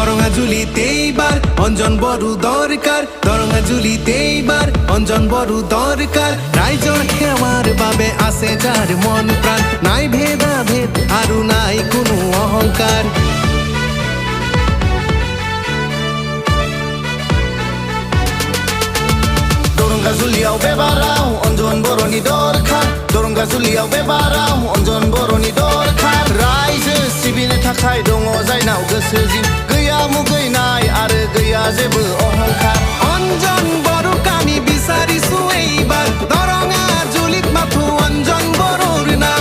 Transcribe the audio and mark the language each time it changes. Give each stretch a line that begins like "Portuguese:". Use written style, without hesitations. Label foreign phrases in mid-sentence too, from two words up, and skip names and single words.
Assamese: জুলিতে এইবার অঞ্জন বড় দরকার দরঙ্গা জুলিতে এইবার অঞ্জন বড় দরকার রাইজর খেমার বাবে আছে যার মন প্রাণ নাই ভেদাভেদ আরু নাই কোনো অহংকার
Bodo: दरंगा जुलियाव बेबाराव अंजन बरनि दरकार दरंगा जुलियाव बेबाराव अंजन बरनि दरकार রাইजो सिबिनो थाखाय दङ जायनाव गोसो जिं गैया मुगैनाय आरो गैया जेबो अहंकार
Assamese: অঞ্জন বড় কামি বিচারিছো এইবার দরঙ্গা জুলিত মাথো অঞ্জন বড়র নাম